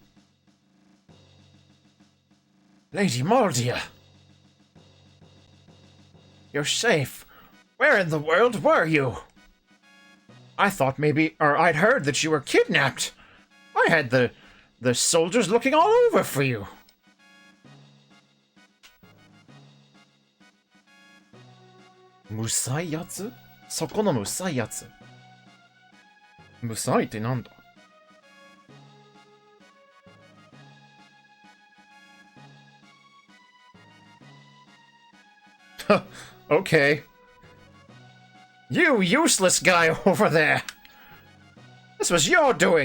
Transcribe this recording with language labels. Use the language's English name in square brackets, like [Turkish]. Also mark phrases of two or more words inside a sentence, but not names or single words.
[English] Lady Maldia! You're safe. Where in the world were you? I thought maybe, or I'd heard that you were kidnapped. I had the soldiers looking all over for you. [Japanese] むさい奴? そこのむさい奴。むさいってなんだ? [English] Okay. You useless guy over there! This was your doing!